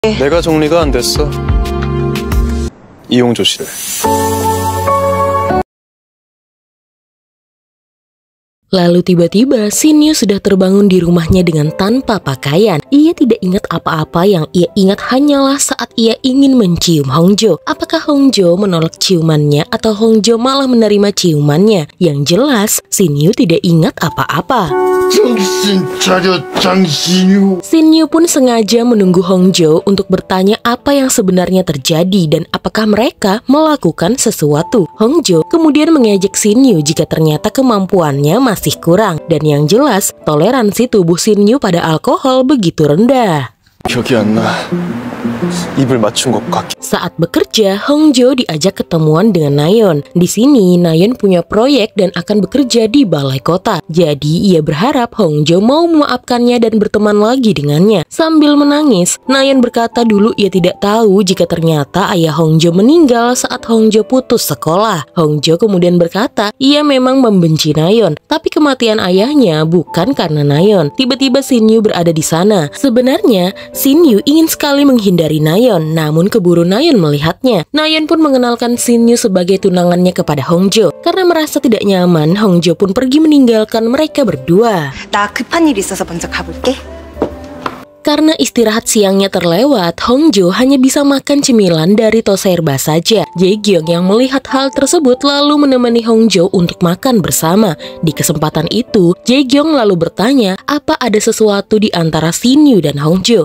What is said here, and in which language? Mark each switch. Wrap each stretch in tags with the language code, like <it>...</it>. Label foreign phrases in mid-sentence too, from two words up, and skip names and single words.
<ko>내가 정리가 안 됐어. 이용조 씨를.</ko> <id>Lalu tiba-tiba Shin-yu sudah terbangun di rumahnya dengan tanpa pakaian. Ia tidak ingat apa-apa, yang ia ingat hanyalah saat ia ingin mencium Hongjo. Apakah Hongjo menolak ciumannya atau Hongjo malah menerima ciumannya? Yang jelas Shin-yu tidak ingat apa-apa. Shin-yu pun sengaja menunggu Hongjo untuk bertanya apa yang sebenarnya terjadi dan apakah mereka melakukan sesuatu. Hongjo kemudian mengejek Shin-yu jika ternyata kemampuannya masih kurang, dan yang jelas toleransi tubuh Shin-yu pada alkohol begitu rendah.</id> <ko>기억이 안 나. 입을 맞춘 것 같.</ko> <id>Saat bekerja, Hongjo diajak ketemuan dengan Nayeon. Di sini, Nayeon punya proyek dan akan bekerja di balai kota. Jadi, ia berharap Hongjo mau memaafkannya dan berteman lagi dengannya. Sambil menangis, Nayeon berkata dulu ia tidak tahu jika ternyata ayah Hongjo meninggal saat Hongjo putus sekolah. Hongjo kemudian berkata ia memang membenci Nayeon, tapi kematian ayahnya bukan karena Nayeon. Tiba-tiba Shin-yu berada di sana. Sebenarnya, Shin-yu ingin sekali menghindari Nayeon, namun keburu Nayeon melihatnya. Nayeon pun mengenalkan Shin-yu sebagai tunangannya kepada Hongjo. Karena merasa tidak nyaman, Hongjo pun pergi meninggalkan mereka berdua.</id> <ko>나 급한 일 있어서 먼저 가볼게.</ko> <id>Karena istirahat siangnya terlewat, Hongjo hanya bisa makan cemilan dari Toserba saja. Jae-gyong yang melihat hal tersebut lalu menemani Hongjo untuk makan bersama. Di kesempatan itu, Jae-gyong lalu bertanya apa ada sesuatu di antara Shin-yu dan Hongjo.</id>